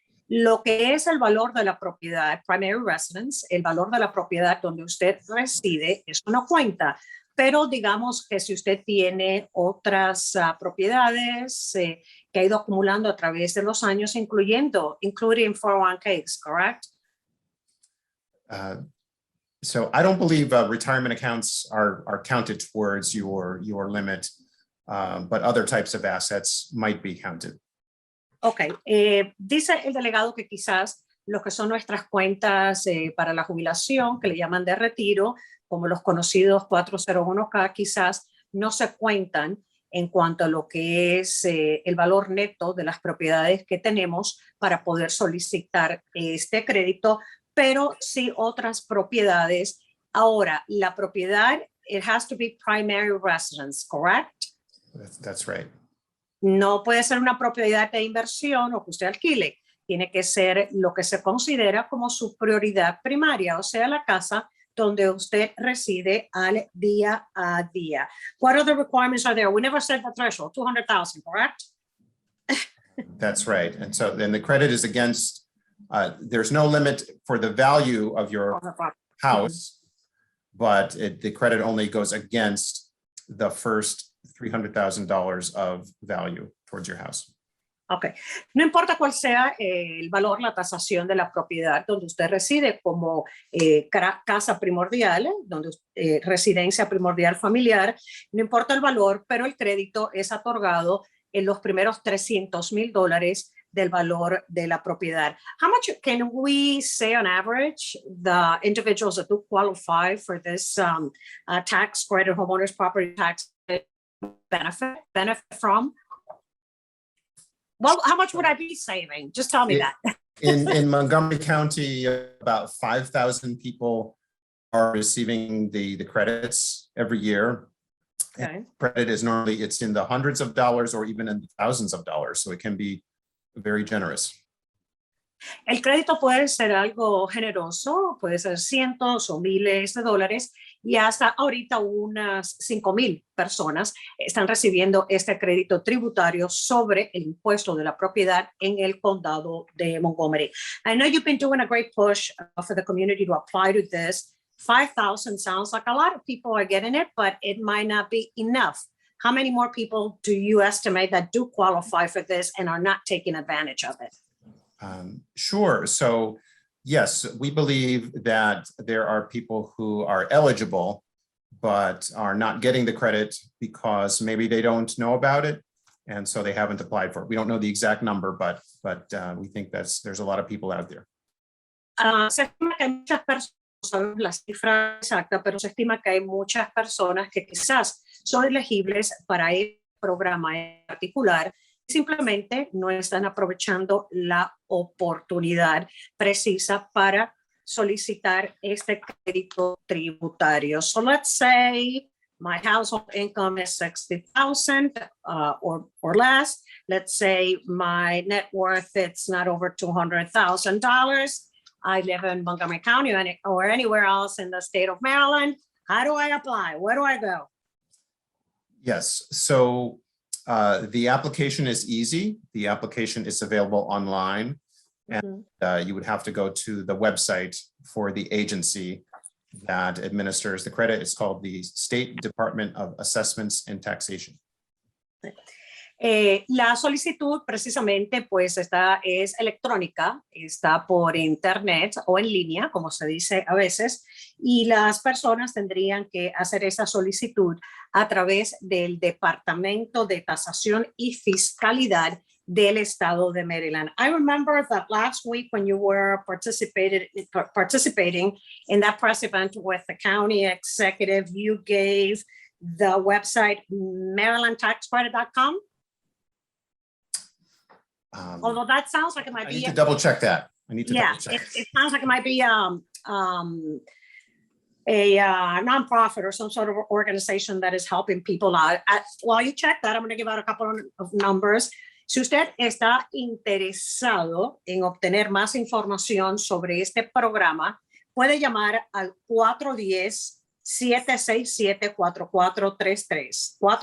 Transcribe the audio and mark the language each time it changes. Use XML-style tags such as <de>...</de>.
<es>Lo que es el valor de la propiedad,</es> <en>primary residence,</en> <es>el valor de la propiedad donde usted reside, eso no cuenta. Pero digamos que si usted tiene otras propiedades que ha ido acumulando a través de los años,</es> <en>including 401ks, correct? So I don't believe retirement accounts are counted towards your limit, but other types of assets might be counted.</en> <es>Ok, dice el delegado que quizás lo que son nuestras cuentas para la jubilación, que le llaman de retiro, como los conocidos 401k, quizás no se cuentan en cuanto a lo que es el valor neto de las propiedades que tenemos para poder solicitar este crédito, pero sí otras propiedades. Ahora, la propiedad,</es> <en>it has to be primary residence, correct? That's right.</en> <es>No puede ser una propiedad de inversión o que usted alquile. Tiene que ser lo que se considera como su prioridad primaria, o sea, la casa donde usted reside al día a día.</es> <en>What other requirements are there? We never set the threshold, 200,000, correct? That's right. And so then the credit is against, there's no limit for the value of your house, but the credit only goes against the first $300,000 of value towards your house.</en> <es>Ok, no importa cuál sea el valor, la tasación de la propiedad donde usted reside como casa primordial, donde residencia primordial familiar, no importa el valor, pero el crédito es otorgado en los primeros $300,000 del valor de la propiedad.</es> <en>How much can we say on average the individuals that do qualify for this tax credit, homeowners property tax benefit from? Well, how much would I be saving? Just tell me that. In Montgomery County, about 5,000 people are receiving the credits every year. Okay. Credit is normally, it's in the hundreds of dollars or even in the thousands of dollars. So it can be very generous.</en> <es>El crédito puede ser algo generoso, puede ser cientos o miles de dólares, y hasta ahorita unas 5,000 personas están recibiendo este crédito tributario sobre el impuesto de la propiedad en el condado de Montgomery.</es> <en>I know you've been doing a great push for the community to apply to this. 5,000 sounds like a lot of people are getting it, but it might not be enough. How many more people do you estimate that do qualify for this and are not taking advantage of it? Sure. So yes, we believe that there are people who are eligible, but are not getting the credit because maybe they don't know about it. And so they haven't applied for it. We don't know the exact number, but we think there's a lot of people out there.</en> <es>Se estima que hay muchas personas, no sabemos la cifra exacta, pero se estima que hay muchas personas que quizás son elegibles para el programa en particular, simplemente no están aprovechando la oportunidad precisa para solicitar este crédito tributario.</es> <en>So let's say my household income is 60,000 or less. Let's say my net worth it's not over $200,000. I live in Montgomery County or anywhere else in the state of Maryland. How do I apply? Where do I go? Yes. So the application is easy. The application is available online, and you would have to go to the website for the agency that administers the credit. It's called the State Department of Assessments and Taxation.</en> <es>La solicitud precisamente pues es electrónica, está por internet o en línea, como se dice a veces, y las personas tendrían que hacer esa solicitud a través del Departamento de Tasación y Fiscalidad del estado de Maryland.</es> <en>I remember that last week when you were participating in that press event with the county executive, you gave the website marylandtaxcredit.com? Although that sounds like it might I be need to double check that. it sounds like it might be a nonprofit or some sort of organization that is helping people out. While you check that, I'm going to give out a couple of numbers.</en> <es>Si usted está interesado en obtener más información sobre este programa, puede llamar al 410-767-4433.</es>